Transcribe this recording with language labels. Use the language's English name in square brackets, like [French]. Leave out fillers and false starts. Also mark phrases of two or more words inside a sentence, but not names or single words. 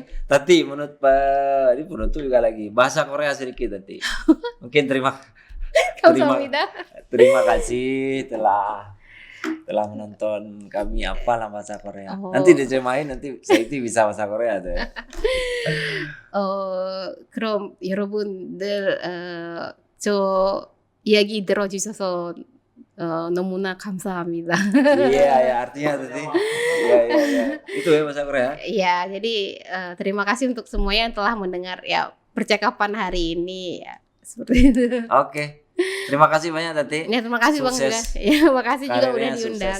[Indonesian] Tati menurut ini penutup juga lagi bahasa Korea sedikit Tati. Mungkin terima kasih telah menonton kami apalah bahasa Korea. Nanti dicemain, nanti saya itu bisa bahasa Korea tuh. [Korean] 그럼 여러분들 저 이야기 들어주셔서 너무나 감사합니다. [Indonesian] Iya, artinya tadi. Iya. Itu ya bahasa Korea. Iya, jadi terima kasih untuk semuanya yang telah mendengar ya percakapan hari ini ya. Seperti itu. Oke. Terima kasih banyak Tati. Ya, terima kasih Bang juga. Ya, makasih juga udah diundang